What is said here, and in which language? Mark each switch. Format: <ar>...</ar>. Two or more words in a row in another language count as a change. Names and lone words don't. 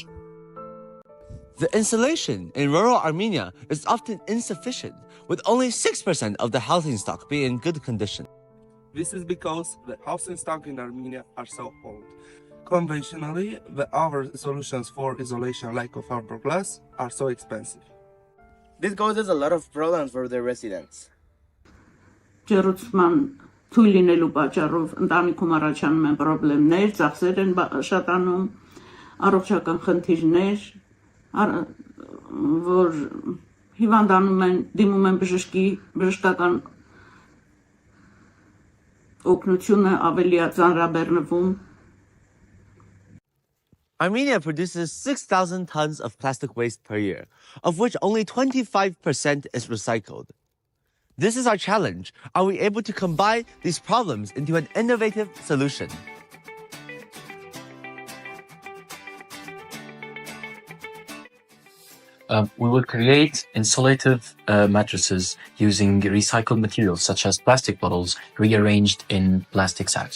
<en>The insulation in rural Armenia is often insufficient, with only 6% of the housing stock being in good condition. This is because the housing stock in Armenia are so old. Conventionally, our solutions for isolation like of fiberglass are so expensive. This causes a lot of problems for the residents.</en> <hy>Ջեռուցման թույլ լինելու պատճառով ընտանիքում առաջանում են խնդիրներ, ծախսեր են շատանում, առողջական խնդիրներ, որ հիվանդանում են, դիմում են բժշկական օգնությունը ավելի ծանրաբեռնվում.</hy> <en>Armenia produces 6,000 tons of plastic waste per year, of which only 25% is recycled. This is our challenge. Are we able to combine these problems into an innovative solution? We will create insulative mattresses using recycled materials such as plastic bottles rearranged in plastic sacks.</en>